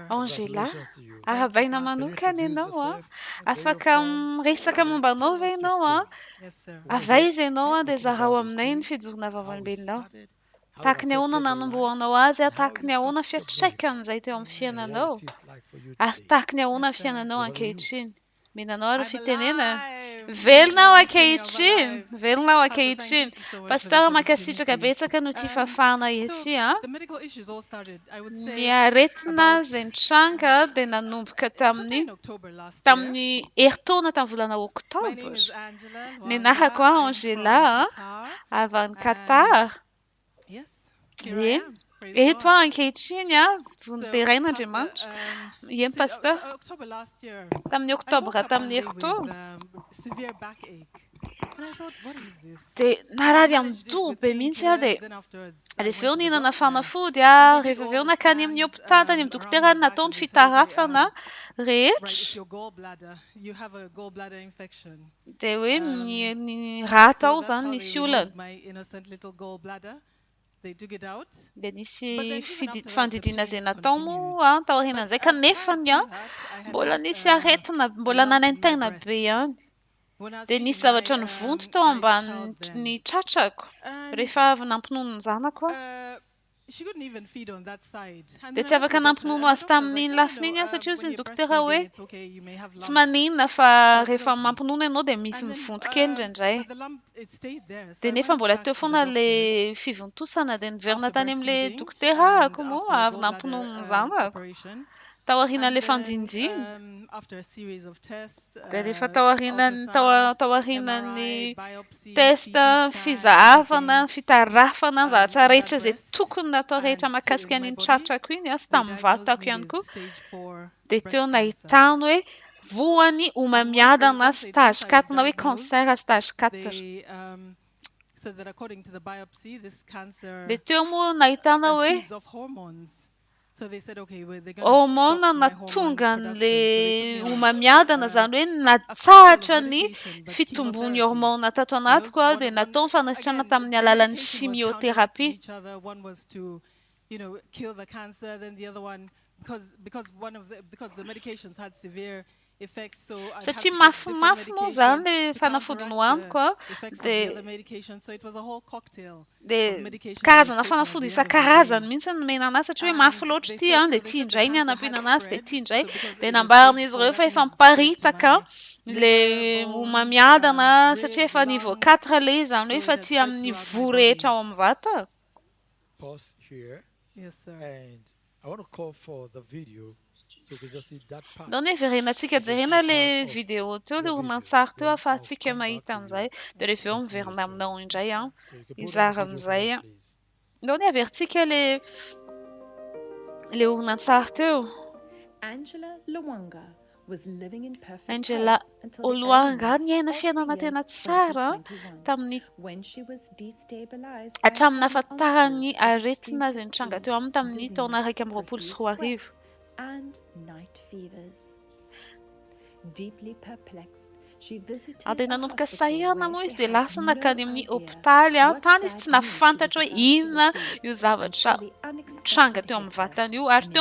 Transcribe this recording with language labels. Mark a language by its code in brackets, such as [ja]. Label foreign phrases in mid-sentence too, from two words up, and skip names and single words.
[en] Angela, Congratulations to you. [mg] aravaina [en] Pastor. [mg] manokana [en] Introduce [mg] ianao a. [en] yourself. [mg] Afaka miresaka momba anao ve [en] Tell us your [mg] ianao a. [en] story. Yes, sir. [mg] Avaiza ianao a dia [en] Everything [mg] zarao [en] about the [mg] aminay ny [en] story, [mg] fijorona [en] how it [mg] vavolombelonao. [en] started, how it [mg] Tahaka ny ahoana [en] affected your life, [mg] nanamboanao azy a, [en] and how [mg] tahaka [en] you [mg] ny ahoana [en] got your [mg] fiantraikany [en] miracle, [mg] izay teo amin'ny [en] and what [mg] fiainanao, [en] it is like for you [mg] ary [en] today. [mg] tahaka ny ahoana [en] Yes, sir. [mg] fiainanao [en] Over to you. [mg] ankehitriny. Menanao ary [en] I'm [mg] fitenena. [en] alive. [mg] Velona ao [en] Praise the Lord, [mg] ankehitriny, [en] I'm alive. [mg] velona ao [en] Pastor, thank [mg] ankehitriny. [en] you so much for [mg] Pastora [en] this [mg] mankasitraka [en] opportunity. [mg] betsaka no ty fafana ety a. [en] The medical issues all started, I would say, [mg] Ny aretina [en] about [mg] izay nitranga dia nanomboka [en] sometime in [mg] tamin'ny [en] October last year. [mg] tamin'ny heritaona tamin'ny volana [en] My [mg] oktobra. [en] name is Angela Menahako Luanga. [mg] a [en] I'm Angela from Qatar. [mg] avy any [en] And [mg] Qatar. [en] yes, here I [mg] Ie. [en] am. Praise the [mg] Eto [en] Lord. [mg] a ankehitriny a, [en] So, [mg] vonimperen'Andriamanitra. Ie pastor. [en] October last year, [mg] Tamin'ny [en] I woke [mg] oktobra, [en] up one [mg] tamin'ny [en] day with [mg] heritaona. [en] severe backache. And I thought, what is this? [mg] Dia [en] I [mg] narary amin'ny [en] managed it [mg] doha [en] with [mg] be mihitsy a dia [en] painkillers. Then afterwards, I [mg] rehefa [en] went [mg] eo [en] to the [mg] nihinana [en] doctor. [mg] fanafody [en] And [mg] a, [en] they did [mg] rehefa [en] all [mg] avy eo [en] the [mg] nakany amin'ny [en] scans [mg] hopitala any amin'ny [en] around [mg] dokotera [en] my [mg] ny [en] back, [mg] nataony [en] and they said, okay, [mg] fitarafana [en] right, it's [mg] rehetra. [en] your gallbladder. You have a gallbladder infection. [mg] Dia hoe ny raha [en] So [mg] tao [en] that's [mg] zany [en] how [mg] nisy [en] they [mg] olana. [en] removed my innocent little gallbladder. They took it out. [mg] Dia nisy [en] But then even after that, the [mg] fandidiana izay [en] pains [mg] natao [en] continued. [mg] moa taorianan'izay [en] But [mg] kanefa [en] prior [mg] ny [en] to that, I had [mg] mbola [en] had [mg] nisy aretina [en] a [mg] mbola [en] lump in my [mg] nanaintaina [en] breast. [mg] be ihany. [en] When I was [mg] Dia [en] feeding [mg] nisy zavatra nivonto tao [en] my [mg] ambany [en] child then, [mg] ny tratrako [en] and [mg] rehefa avy nampinono ny zanako aho. [en] she couldn't even feed on that side. And [mg] Dia [en] then [mg] tsy [en] I went to [mg] afaka [en] the doctor, [mg] nampinono [en] and the [mg] azy [en] doctor was like, [mg] tamin'iny [en] no, no, [mg] lafiny iny [en] no. [mg] aho satria hozy [en] When [mg] ny [en] you're [mg] dokotera hoe [en] breastfeeding, it's okay. You may have [mg] tsy [en] lumps. [mg] maninona fa [en] So I said, [mg] rehefa [en] okay. [mg] mampinono ianao dia misy [en] And then, [mg] mivonto kely indraindray. [en] but the lump, it stayed there. So [mg] Dia [en] I [mg] nefa [en] went [mg] mbola [en] back [mg] teo [en] to the [mg] foana [en] doctors [mg] le fivontosana dia niverina [en] after [mg] tany amin'ilay [en] breastfeeding [mg] dokotera [en] and [mg] ako moa [en] after [mg] avy nampinono ny [en] gallbladder [mg] zanako [en] operation. [mg] taoriana [en] And [mg] le [en] then [mg] fandindiny. [en] after a series of tests, [mg] Dia rehefa taorianan'ny [en] MRI, biopsy, [mg] testa [en] CT scan, [mg] fizahavana [en] everything, [mg] fitarafana ny zavatra [en] on that [mg] rehetra izay [en] breast [mg] tokony natao rehetra [en] and [mg] mahakasika [en] in my [mg] an'iny [en] body, [mg] tratrako iny sy [en] they [mg] tamin'ny [en] diagnosed [mg] vatako [en] me [mg] ihany [en] with [mg] koa. [en] stage 4 [mg] Dia teo [en] breast cancer. [mg] nahitany hoe voany homamiadana [en] once stage I was [mg] 4 na hoe [en] diagnosed, cancer stage 4. they said that according to the biopsy, this cancer [mg] Dia teo moa nahitana hoe [en] feeds off hormones. So they said, okay, well, they're going to stop hormone my hormone [mg] natonga [en] production. So they [mg] an'le [en] put me on [mg] homamiadana zany hoe [en] a cocktail of [mg] natsahatra ny [en] medication, but [mg] fitombony [en] chemotherapy. [mg] hormone tato [en] You know, [mg] anatiko [en] so [mg] dia natao ny fanasitrana [en] again, [mg] tamin'ny [en] the [mg] alalan'ny [en] medication was counteracting [mg] chimiothérapie. [en] each other. One was to, kill the cancer. Then the other one, because the medications had severe effects, so I'd have to [mg] Satria [en] take different [mg] mafimafy moa zany [en] medication [mg] le [en] to [mg] fanafody [en] counteract [mg] nohaniko a [en] the effects of the [mg] dia [en] other medication. So it was a whole cocktail of [mg] dia [en] medication I was [mg] karazana [en] taking at [mg] fanafody [en] the end of the [mg] isan-karazany [en] day. [mg] mihitsy no nomena anazy satria hoe [en] And [mg] mafy loatra [en] they [mg] ity [en] said, [mg] dia [en] so they [mg] ity [en] said the [mg] indray ny [en] cancer [mg] hanampiana [en] had [mg] anazy dia [en] spread. [mg] ity indray [en] So because [mg] dia [en] it was [mg] nambarina [en] stage [mg] izy [en] 4, [mg] ireo [en] that [mg] fa efa [en] means it spread to [mg] miparitaka [en] my [mg] le [en] liver, bones, [mg] homamiadana satria [en] rib, [mg] efa niveau [en] lungs. [mg] 4 le zany [en] So [mg] hoe [en] it [mg] efa [en] had [mg] ty [en] spread [mg] amin'ny [en] throughout my [mg] vo [en] body. [mg] rehetra ao amin'ny vata. [en] Pause here. Yes, sir. And I want to call for the video so you can just see that part. [mg] Nao ny verenantsika jerena le video teo le horonantsary teo ahafahantsika mahita an'izay dia rehefa eo miverina aminao indray izara an'izay. Nao ny averintsika le horonantsary teo. [en] Angela Lwanga was living in perfect Angela health until the Oluanga elements [mg] niaina [en] of the [mg] fiainana [en] year [mg] tena tsara [en] 2021, [mg] tamin'ny [en] when she was destabilized by [mg] hatramin'ny [en] a sudden [mg] nahafantarany [en] onslaught of extreme [mg] aretina izay nitranga teo aminy tamin'ny taona [en] dizziness, [mg] 2024 sy [en] profuse 2025. sweats, and night fevers. Deeply perplexed, she visited [mg] Dia [en] a [mg] nanomboka [en] hospital [mg] sahihana moa [en] where [mg] izy [en] she [mg] dia [en] had [mg] lasa [en] no [mg] nakany amin'ny [en] idea [mg] hopitaly [en] what [mg] tany izy [en] sad [mg] tsy [en] news she [mg] nafantatra [en] was [mg] hoe [en] about to [mg] inona [en] receive [mg] io zavatra [en] until the [mg] tranga [en] unexpected [mg] teo amin'ny [en] hit her. [mg] vatany io ary [en] An